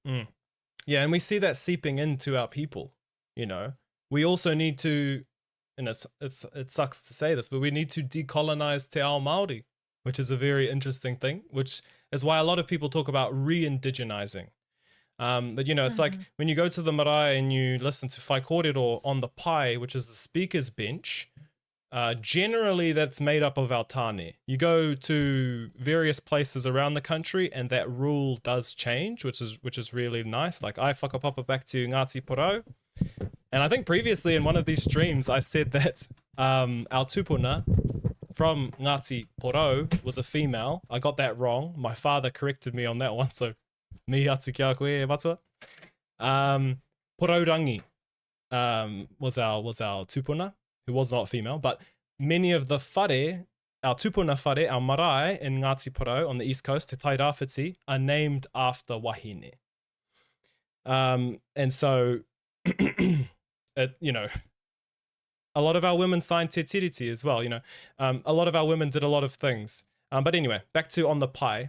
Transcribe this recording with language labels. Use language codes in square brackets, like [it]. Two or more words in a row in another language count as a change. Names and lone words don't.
[en] Yeah, and we see that seeping into our people, you know. we also need to, and it sucks to say this, but we need to decolonize [mi] Te Ao Māori, [en] which is a very interesting thing, which is why a lot of people talk about re-indigenizing. But, you know, it's like when you go to the marae and you listen to [mi] whai kōrero [en] on the pai, which is the speaker's bench, generally that's made up of our tāne. You go to various places around the country and that rule does change, which is really nice. Like I whakapapa back to Ngāti Porou. And I think previously in one of these streams, I said that our tupuna from Ngāti Porou was a female. I got that wrong. My father corrected me on that one, so [mi] mihi atu ki a koe e matua. [en] Poraurangi was our tupuna, who was not female, but many of the whare, our [mi] tupuna whare, [en] our marae in Ngāti Porou on the east coast, Te Tai Rāwhiti, are named after wahine. And so, you know, a lot of our women signed Te Tiriti as well, you know. A lot of our women did a lot of things. But anyway, back to on the pai.